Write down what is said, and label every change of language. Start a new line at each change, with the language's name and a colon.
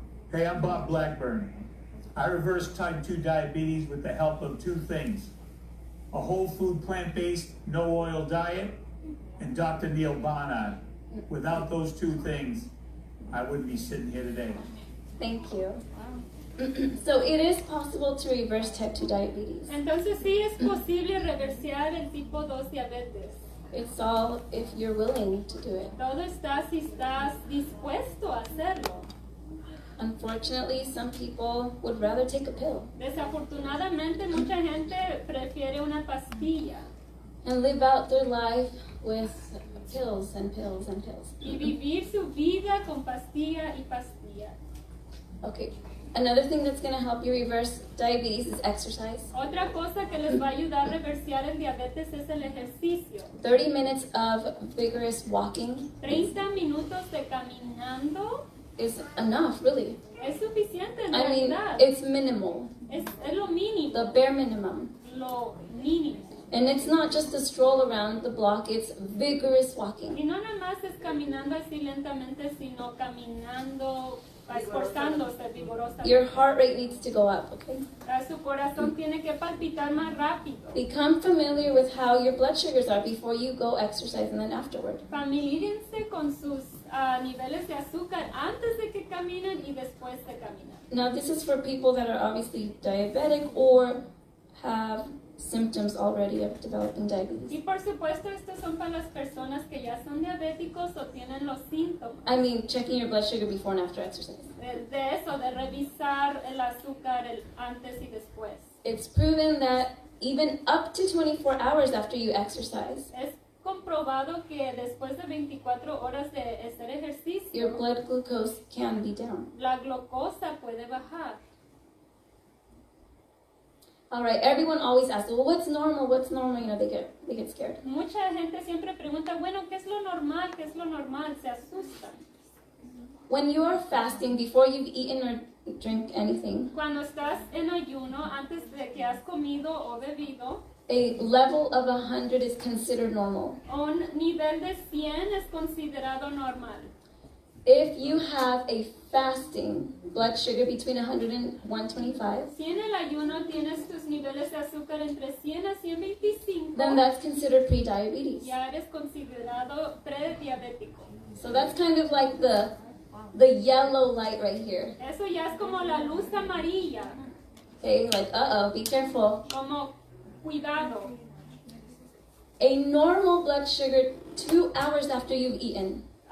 English: Hey, I'm Bob Blackburn. I reversed type 2 diabetes with the help of two things: a whole food, plant-based, no oil diet, and Dr. Neil Barnard. Without those two things, I wouldn't be sitting here today. Thank you. So it is possible to reverse type 2 diabetes.
Spanish: Entonces sí es posible reversear el tipo 2 diabetes.
English: It's all if you're willing to do it.
Spanish: Todo está si estás dispuesto a hacerlo.
English: Unfortunately, some people would rather take a pill
Spanish: Desafortunadamente, mucha gente prefiere una pastilla
English: and live out their life with pills and pills and pills.
Spanish: y vivir su vida con pastilla y pastilla.
English: Okay, another thing that's going to help you reverse diabetes is exercise.
Spanish: Otra cosa que les va a ayudar a reversear el diabetes es el ejercicio.
English: 30 minutes of vigorous walking
Spanish: 30 minutos de caminando
English: is enough, really.
Spanish: es suficiente en
English: I mean,
Spanish: realidad.
English: it's minimal,
Spanish: Es lo mínimo,
English: the bare minimum.
Spanish: lo mínimo.
English: And it's not just a stroll around the block, it's vigorous walking.
Spanish: Y no nada más es caminando así lentamente, sino caminando, esforzándose vigorosamente.
English: Your heart rate needs to go up, okay?
Spanish: Su corazón tiene que palpitar más rápido.
English: Become familiar with how your blood sugars are before you go exercise and then afterward.
Spanish: Familiarícense con sus niveles de azúcar antes de que caminen y después de caminar.
English: Now, this is for people that are obviously diabetic or have symptoms already of developing diabetes.
Spanish: Y por supuesto, estos son para las personas que ya son diabéticos o tienen los síntomas.
English: I mean, checking your blood sugar before and after exercise.
Spanish: De eso, de revisar el azúcar el antes y después.
English: It's proven that even up to 24 hours after you exercise,
Spanish: Es comprobado que después de 24 horas de hacer ejercicio,
English: your blood glucose can be down.
Spanish: la glucosa puede bajar.
English: All right, everyone always asks, well, what's normal? What's normal? You know, they get scared.
Spanish: Mucha gente siempre pregunta, bueno, ¿qué es lo normal? ¿Qué es lo normal? Se asustan.
English: When you are fasting, before you've eaten or drink anything,
Spanish: Cuando estás en ayuno, antes de que has comido o bebido,
English: a level of 100 is considered normal.
Spanish: un nivel de 100 es considerado normal.
English: If you have a fasting blood sugar between 100 and 125,
Spanish: Si en el ayuno tienes tus niveles de azúcar entre 100 a 125,
English: then that's considered pre-diabetes.
Spanish: ya eres considerado prediabético.
English: So that's kind of like the yellow light right here.
Spanish: Eso ya es como la luz amarilla,
English: Okay, like, uh-oh, be careful.
Spanish: como cuidado.
English: A normal blood sugar 2 hours after you've eaten